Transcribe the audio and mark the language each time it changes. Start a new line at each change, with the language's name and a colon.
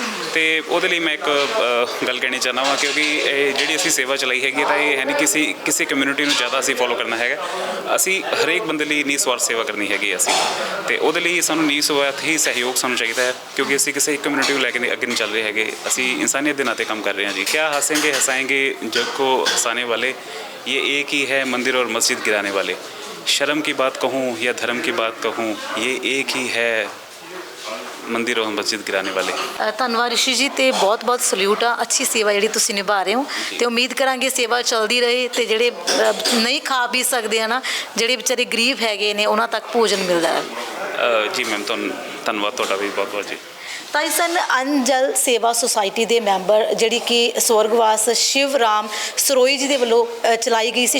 Punjabi: ਅਤੇ ਉਹਦੇ ਲਈ ਮੈਂ ਇੱਕ ਗੱਲ ਕਹਿਣੀ ਚਾਹੁੰਦਾ ਵਾਂ, ਕਿਉਂਕਿ ਇਹ ਜਿਹੜੀ ਅਸੀਂ ਸੇਵਾ ਚਲਾਈ ਹੈਗੀ ਤਾਂ ਇਹ ਹੈ ਨਹੀਂ ਕਿਸੇ ਕਮਿਊਨਿਟੀ ਨੂੰ ਜ਼ਿਆਦਾ ਅਸੀਂ ਫੋਲੋ ਕਰਨਾ ਹੈਗਾ, ਅਸੀਂ ਹਰੇਕ ਬੰਦੇ ਲਈ ਨਿਸਵਾਰਥ ਸੇਵਾ ਕਰਨੀ ਹੈਗੀ ਅਸੀਂ, ਅਤੇ ਉਹਦੇ ਲਈ ਸਾਨੂੰ ਨਿਸਵਾਰਥ ਹੀ ਸਹਿਯੋਗ ਸਾਨੂੰ ਚਾਹੀਦਾ ਹੈ, ਕਿਉਂਕਿ ਅਸੀਂ ਕਿਸੇ ਇੱਕ ਕਮਿਊਨਿਟੀ ਨੂੰ ਲੈ ਕੇ ਅੱਗੇ ਨਹੀਂ ਚੱਲ ਰਹੇ ਹੈਗੇ, ਅਸੀਂ ਇਨਸਾਨੀਅਤ ਦੇ ਨਾਤੇ ਕੰਮ ਕਰ ਰਹੇ ਹਾਂ ਜੀ।
Hindi: ਕਿਆ ਹੱਸेंगे हंसाएंगे जग को हंसाने वाले, ये एक ही है मंदिर और मस्जिद गिराने वाले, शर्म की बात कहूँ या धर्म की बात कहूँ, ये एक ही है मंदिर और मस्जिद गिराने वाले।
Punjabi: ਧੰਨਵਾਦ ਰਿਸ਼ੀ ਜੀ ਤੇ ਬਹੁਤ ਬਹੁਤ ਸਲੂਟ ਆ। ਅੱਛੀ ਸੇਵਾ ਜਿਹੜੀ ਤੁਸੀਂ ਨਿਭਾ ਰਹੇ ਹੋ ਤੇ ਉਮੀਦ ਕਰਾਂਗੇ ਸੇਵਾ ਚੱਲਦੀ ਰਹੇ ਤੇ ਜਿਹੜੇ ਨਹੀਂ ਖਾ ਪੀ ਸਕਦੇ ਆ ਨਾ, ਜਿਹੜੇ ਵਿਚਾਰੇ ਗਰੀਬ ਹੈਗੇ ਨੇ, ਉਹਨਾਂ ਤੱਕ ਭੋਜਨ ਮਿਲਦਾ ਹੈ। ਜੀ ਮੈਮ, ਤੁਹਾਨੂੰ ਧੰਨਵਾਦ ਤੁਹਾਡਾ ਵੀ ਬਹੁਤ ਬਹੁਤ ਜੀ। ਤਾਂ ਇਹ ਸਨ ਅੰਜਲ ਸੇਵਾ ਸੁਸਾਇਟੀ ਦੇ ਮੈਂਬਰ, ਜਿਹੜੀ ਕਿ ਸਵਰਗਵਾਸ ਸ਼ਿਵ ਰਾਮ ਸਰੋਈ ਜੀ ਦੇ ਵੱਲੋਂ ਚਲਾਈ ਗਈ ਸੀ।